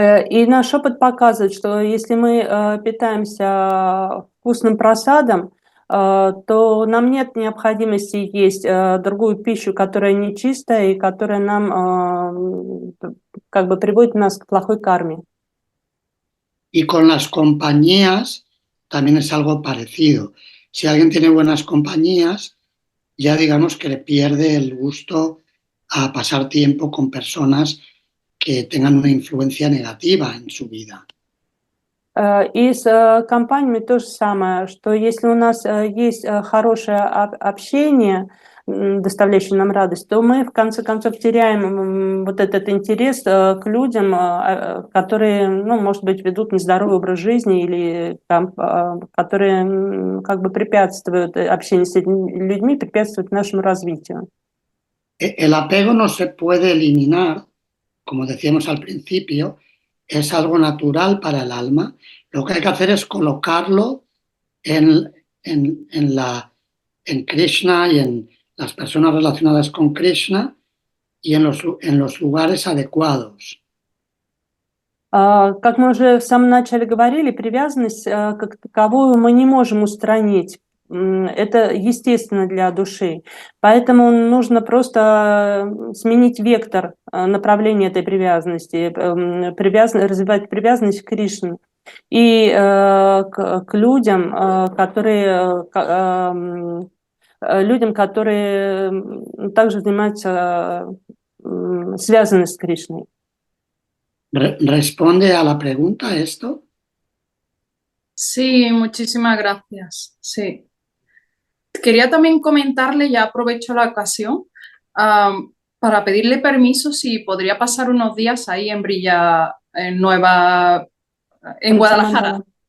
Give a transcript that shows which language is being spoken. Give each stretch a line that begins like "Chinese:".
Russian: И наш опыт показывает, что если мы питаемся вкусным просадом, то нам нет необходимости есть другую пищу, которая нечистая и которая нам как бы приводит нас к плохой карме.
Spanish: Y con las compañías también es algo parecido. Si alguien tiene buenas compañías, ya digamos que le pierde el gusto a pasar tiempo con personas que tengan una influencia negativa en su vida.
Russian: И с компаниями то же самое, что если у нас есть хорошее общение, доставляющее нам радость, то мы в конце концов теряем вот этот интерес к людям, которые, ну, может быть, ведут нездоровый образ жизни или которые как бы препятствуют общению с этими людьми, препятствуют нашему развитию.
Spanish: El apego no se puede eliminar, como decíamos al principio, es algo natural para el alma. Lo que hay que hacer es colocarlo en Krishna y en las personas relacionadas con Krishna y en los lugares adecuados.
Russian: Как мы уже в самом начале говорили, привязанность как таковую мы не можем устранить. Это естественно для души. Поэтому нужно просто сменить вектор направления этой привязанности, развивать привязанность к Кришне. И к людям, которые также занимаются, связаны с Кришной.
Spanish: ¿Responde a la pregunta esto? Sí, muchísimas gracias. Sí. Quería también comentarle, ya aprovecho la ocasión, para pedirle permiso si podría pasar unos días ahí en Guadalajara.